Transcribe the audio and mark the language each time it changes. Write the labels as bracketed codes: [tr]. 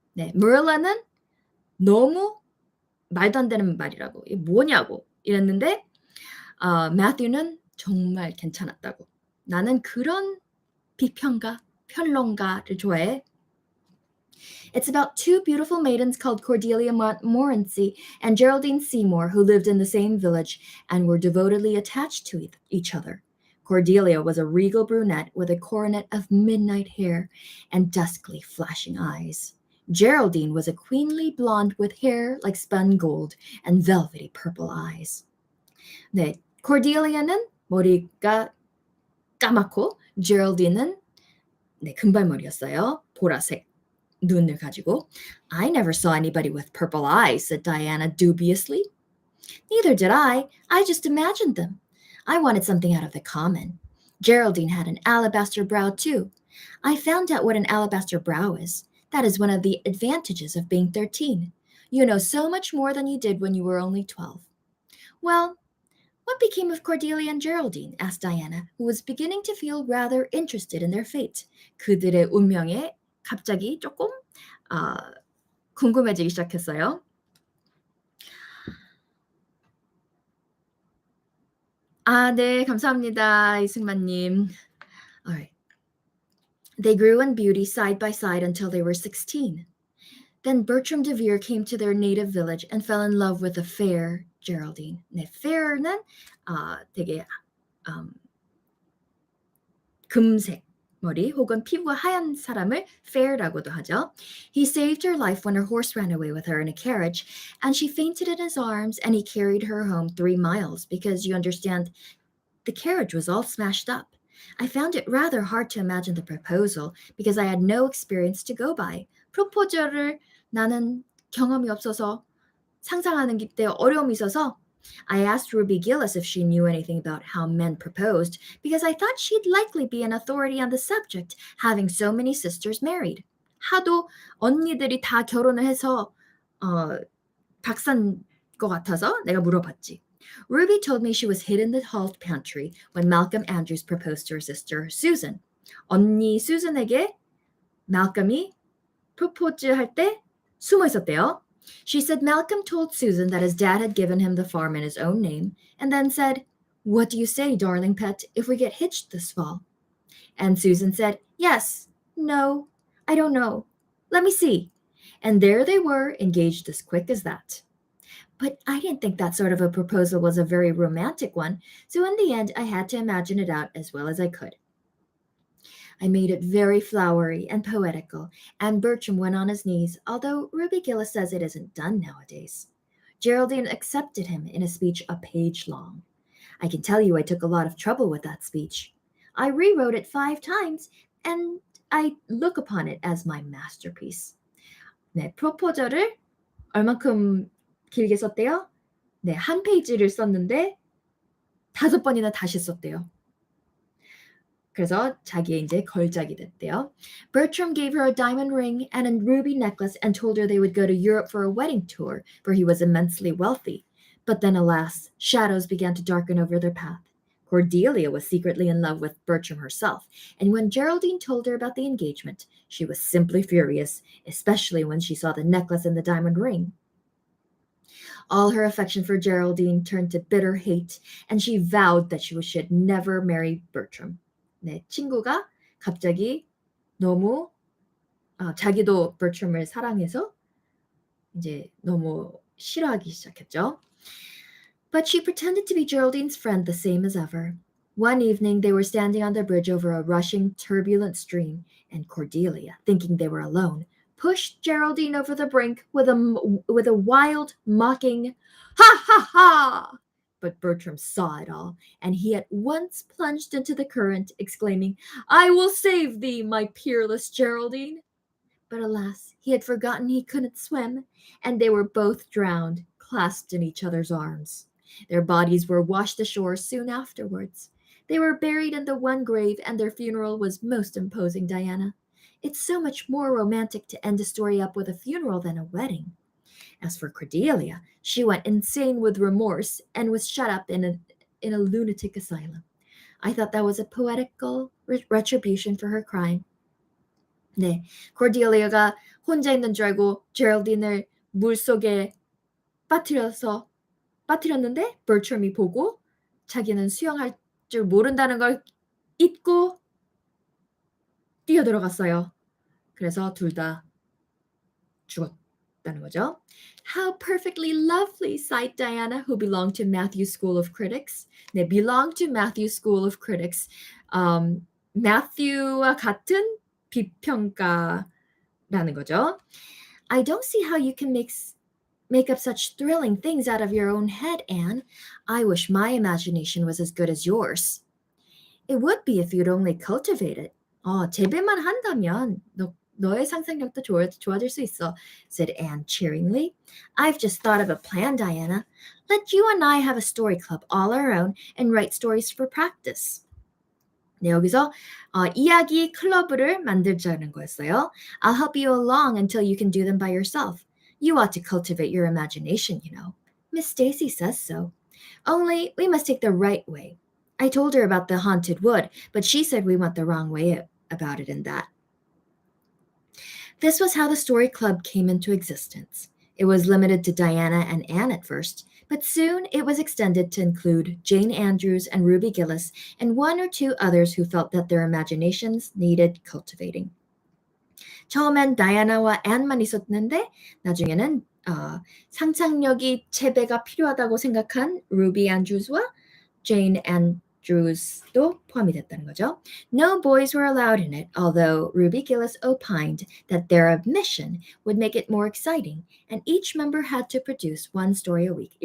[ko] 네, Marilla는 너무 말도 안 되는 말이라고. 이게 뭐냐고 이랬는데 Matthew는 정말 괜찮았다고. 나는 그런 비평가, 평론가를 좋아해. [en] It's about two beautiful maidens called Cordelia Montmorency and Geraldine Seymour who lived in the same village and were devotedly attached to each other. Cordelia was a regal brunette with a coronet of midnight hair and duskly flashing eyes. Geraldine was a queenly blonde with hair like spun gold and velvety purple eyes. [ko] 네, Cordelia는 머리가 까맣고 Geraldine은 네, 금발머리였어요. 보라색 눈을 가지고. [en] I never saw anybody with purple eyes, said Diana dubiously. Neither did I. I just imagined them. I wanted something out of the common. Geraldine had an alabaster brow, too. I found out what an alabaster brow is. That is one of the advantages of being 13. You know so much more than you did when you were only 12. Well, what became of Cordelia and Geraldine? Asked Diana, who was beginning to feel rather interested in their fate. [ko] 그들의 운명에 갑자기 조금 궁금해지기 시작했어요. 네, 감사합니다, 이승만님. [en] All right. They grew in beauty side by side until they were 16. Then Bertram DeVere came to their native village and fell in love with the fair Geraldine. [ko] 네, fair는 되게 금색 머리 혹은 피부가 하얀 사람을 fair라고도 하죠. [en] He saved her life when her horse ran away with her in a carriage, and she fainted in his arms, and he carried her home 3 miles because, you understand, the carriage was all smashed up. I found it rather hard to imagine the proposal because I had no experience to go by. [ko] 프로포즈를 나는 경험이 없어서 상상하는 데 어려움이 있어서 [en] I asked Ruby Gillis if she knew anything about how men proposed because I thought she'd likely be an authority on the subject, having so many sisters married. [ko] 하도 언니들이 다 결혼을 해서 박사인 것 같아서 내가 물어봤지. [en] Ruby told me she was hid in the hall pantry when Malcolm Andrews proposed to her sister Susan. [ko] 언니 수잔에게 Malcolm이 프로포즈할 때 숨어 있었대요. [en] She said Malcolm told Susan that his dad had given him the farm in his own name, and then said, "What do you say, darling pet, if we get hitched this fall?" And Susan said, "Yes, no, I don't know. Let me see." And there they were, engaged as quick as that. But I didn't think that sort of a proposal was a very romantic one, so in the end I had to imagine it out as well as I could. I made it very flowery and poetical, and Bertram went on his knees, although Ruby Gillis says it isn't done nowadays. Geraldine accepted him in a speech a page long. I can tell you I took a lot of trouble with that speech. I rewrote it 5 times, and I look upon it as my masterpiece. [ko] 네, 프로포저를 얼만큼 길게 썼대요? 네, 한 페이지를 썼는데 5번이나 다시 썼대요. 그래서 자기의 이제 걸작이 됐대요. [en] Bertram gave her a diamond ring and a ruby necklace and told her they would go to Europe for a wedding tour, for he was immensely wealthy. But then, alas, shadows began to darken over their path. Cordelia was secretly in love with Bertram herself, and when Geraldine told her about the engagement, she was simply furious, especially when she saw the necklace and the diamond ring. All her affection for Geraldine turned to bitter hate, and she vowed that she should never marry Bertram. [ko] 네, 친구가 갑자기 너무 자기도 Bertram을 사랑해서 이제 너무 싫어하기 시작했죠. [en] But she pretended to be Geraldine's friend the same as ever. One evening, they were standing on the bridge over a rushing, turbulent stream, and Cordelia, thinking they were alone, pushed Geraldine over the brink with a wild, mocking, "Ha ha ha!" But Bertram saw it all, and he at once plunged into the current, exclaiming, "I will save thee, my peerless Geraldine!" But alas, he had forgotten he couldn't swim, and they were both drowned, clasped in each other's arms. Their bodies were washed ashore soon afterwards. They were buried in the one grave, and their funeral was most imposing, Diana. It's so much more romantic to end a story up with a funeral than a wedding. As for Cordelia, she went insane with remorse and was shut up in a lunatic asylum. I thought that was a poetical retribution for her crime. [ko] 네, 코르디엘리아가 혼자 있는 줄 알고 제럴딘을 물속에 빠뜨렸는데 버트럼이 보고 자기는 수영할 줄 모른다는 걸 잊고 뛰어들어갔어요. 그래서 둘 다 죽었다는 거죠. [en] How perfectly lovely, sighed Diana, who belonged to Matthew's School of Critics. 네, belonged to Matthew's School of Critics. [ko] Matthew와 같은 비평가라는 거죠. [en] I don't see how you can make up such thrilling things out of your own head, Anne. I wish my imagination was as good as yours. It would be if you'd only cultivate it. [ko] 재배만 한다면 너의 상상력도 좋아질 수 있어, [en] said Anne cheeringly. I've just thought of a plan, Diana. Let you and I have a story club all our own and write stories for practice. [ko] 네, 여기서 이야기 클럽을 만들자는 거였어요. [en] I'll help you along until you can do them by yourself. You ought to cultivate your imagination, you know. Miss Stacy says so. Only we must take the right way. I told her about the haunted wood, but she said we went the wrong way about it in that. This was how the story club came into existence. It was limited to Diana and Anne at first, but soon it was extended to include Jane Andrews and Ruby Gillis and one or two others who felt that their imaginations needed cultivating. [ko] 처음엔 다이아나와 앤만 있었는데 나중에는 상상력이 재배가 필요하다고 생각한 루비 앤드루스와 제인 앤드루스도 포함이 됐다는 거죠. [en] No boys were allowed in it, although Ruby Gillis opined that their admission would make it more exciting, and each member had to produce one story a week.